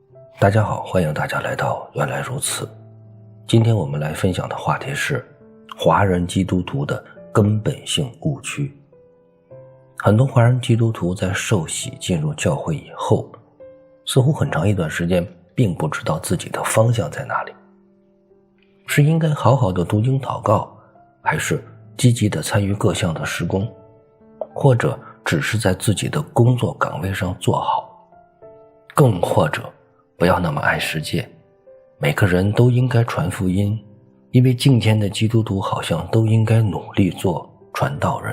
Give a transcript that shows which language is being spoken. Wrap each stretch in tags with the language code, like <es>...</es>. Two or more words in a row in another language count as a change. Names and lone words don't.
<zh>大家好，歡迎大家來到原來如此。今天我們來分享的話題是華人基督徒的根本性誤區。很多華人基督徒在受洗進入教會以後，似乎很長一段時間並不知道自己的方向在哪裡，是應該好好的讀經禱告，還是積極的參與各項的事工，或者只是在自己的工作崗位上做好，更或者不要那麼爱世界，每个人都应該傳福音，因為今天的基督徒好像都應該努力做傳道人。</zh>